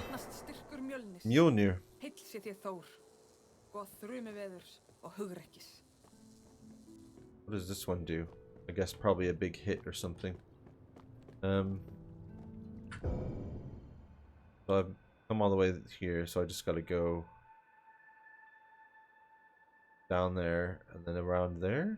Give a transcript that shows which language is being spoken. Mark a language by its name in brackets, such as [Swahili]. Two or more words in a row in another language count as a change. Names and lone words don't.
[Icelandic] Styrkur Mjölnis. Mjolnir. Heill sé þér Þór, góð þrumiveðurs og hugrekkis. [English] What does this one do? I guess probably a big hit or something. So I've come all the way here, so I just gotta go down there and then around there?